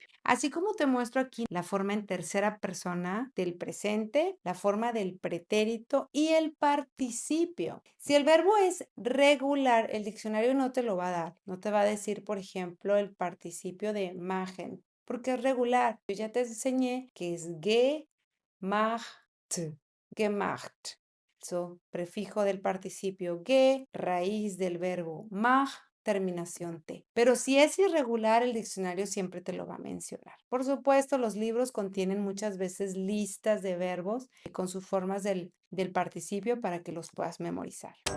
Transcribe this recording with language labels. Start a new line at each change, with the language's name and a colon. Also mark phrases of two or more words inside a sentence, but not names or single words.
Spanish: Así como te muestro aquí la forma en tercera persona del presente, la forma del pretérito y el participio. Si el verbo es regular, el diccionario no te lo va a dar. No te va a decir, por ejemplo, el participio de machen, porque es regular. Yo ya te enseñé que es gemacht, gemacht. So, prefijo del participio ge, raíz del verbo mach, terminación T. Pero si es irregular, el diccionario siempre te lo va a mencionar. Por supuesto, los libros contienen muchas veces listas de verbos con sus formas del participio para que los puedas memorizar.